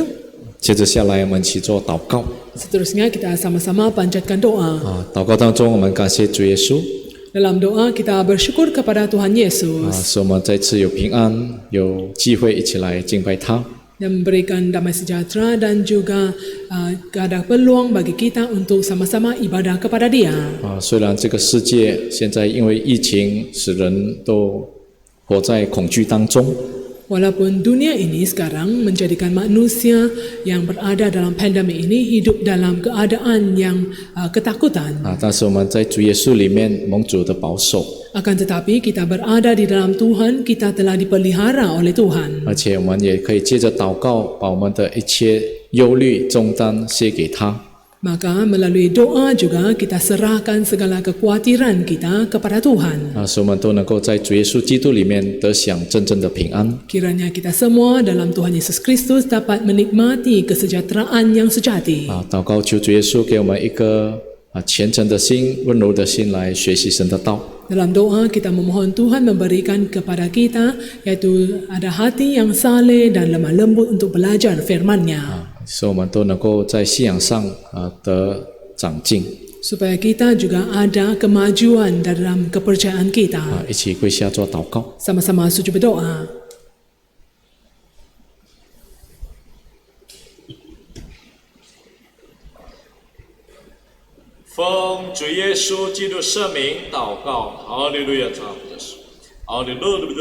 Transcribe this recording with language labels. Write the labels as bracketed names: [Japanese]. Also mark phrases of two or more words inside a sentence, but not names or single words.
[Chinese] 接着下来，我们一起做祷告。 [Indonesian] Seterusnya kita sama-sama panjatkan doa. [Chinese] 祷告当中，我们感谢主耶稣， [Indonesian] Dalam doa kita bersyukur kepada Tuhan Yesus [Chinese] 使我们再次有平安，有机会一起来敬拜他。 [Indonesian] dan memberikan damai sejahtera dan juga ada peluang bagi kita untuk sama-sama ibadah kepada Dia. [Chinese] 虽然这个世界现在因为疫情，使人都活在恐惧当中， [Indonesian] Walaupun dunia ini sekarang menjadikan manusia yang berada dalam pandemi ini hidup dalam keadaan yang ketakutan. [Chinese] 但是我们在主耶稣里面蒙主的保守， [Indonesian] Akan tetapi kita berada di dalam Tuhan, kita telah dipelihara oleh Tuhan. [Chinese] 而且我们也可以借着祷告，把我们的一切忧虑重担卸给他。 [Indonesian] Maka melalui doa juga kita serahkan segala kekhawatiran kita kepada Tuhan. [Chinese] 使我们都能够在主耶稣基督里面得享真正的平安。 [Indonesian] Kiranya kita semua dalam Tuhan Yesus Kristus dapat menikmati kesejahteraan yang sejati. [Chinese] 祷告求主耶稣给我们一个虔诚的心、温柔的心来学习神的道。 [Indonesian] Dalam doa kita memohon Tuhan memberikan kepada kita yaitu ada hati yang saleh dan lemah lembut untuk belajar firman-Nya. [Chinese] 使我们都能够在信仰上得长进。 [Indonesian] Supaya kita juga ada kemajuan dalam kepercayaan kita. [Chinese] 一起跪下做祷告。 [Indonesian] Sama-sama sujud berdoa. [Chinese] 奉主耶稣基督圣名祷告，哈利路亚！哈利路